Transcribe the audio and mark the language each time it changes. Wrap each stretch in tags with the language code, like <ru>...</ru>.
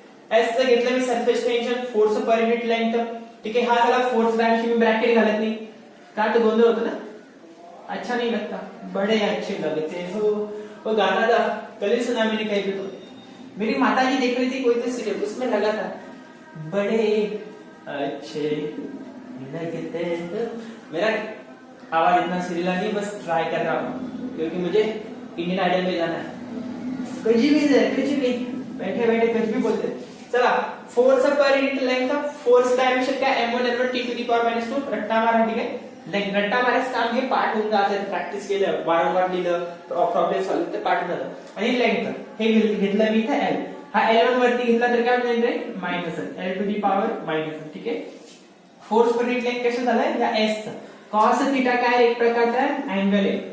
<mr>S चं घेतलं मी surface tension, force per unit length. ठीक आहे, हा झाला फोर्स डायमेन्शन. मी ब्रॅकेट घालत नाही का तो गोंधळ होतो ना,</mr> <hi>अच्छा नहीं लगता. बड़े अच्छे लगते हो वो गाना था कल सुना मैंने कहीं पे. तो मेरी माताजी देख रही थी कोई तो सीरियल, उसमें लगा था बड़े अच्छे लगते हो. मेरा आवाज इतना सुरीला नहीं, बस ट्राई कर रहा हूँ क्योंकि मुझे इंडियन आइडल में जाना है. कुछ भी बैठे बैठे कुछ भी बोलते. चला, force per unit length, force dimension क्या m1 l1 t to the power -2. रट्टा मारा.</hi> <mr>ठीक आहे, रट्टा मारायचं काम हे पाठ होऊन जातं. प्रॅक्टिस केलं, वारंवार लिहिलं, प्रॉब्लेम सॉल्व्ह ते पाठ होऊन जातं. आणि लेंथ हे घेतलं मी इथे l. हा l1 वरती घेतला तर काय होईल रे minus l to the power -. ठीक आहे, फोर्स पर यूनिट लेंथ कसं झालं या s चा. cos थीटा काय एक प्रकारचा अँगल आहे.</mr>